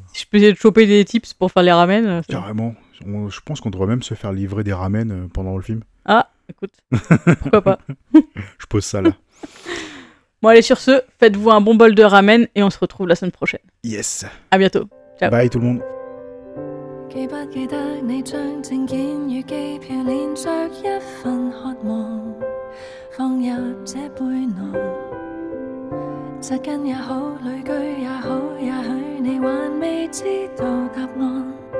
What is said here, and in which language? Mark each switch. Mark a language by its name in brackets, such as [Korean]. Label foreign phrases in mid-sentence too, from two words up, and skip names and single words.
[French] Si je peux essayer de choper des tips pour faire les ramen. c'est bon. carrément. Je pense qu'on devrait même se faire livrer des ramen pendant le film. Ah, écoute, pourquoi pas. Je pose ça là. Bon, allez, sur ce, faites-vous un bon bol de ramen et on se retrouve la semaine prochaine. Yes. À bientôt. Ciao. Bye tout le monde. [Chinese] 記不記得你將證件與機票連着一份渴望放入這背囊，紮根也好，旅居也好，也許你還未知道答案。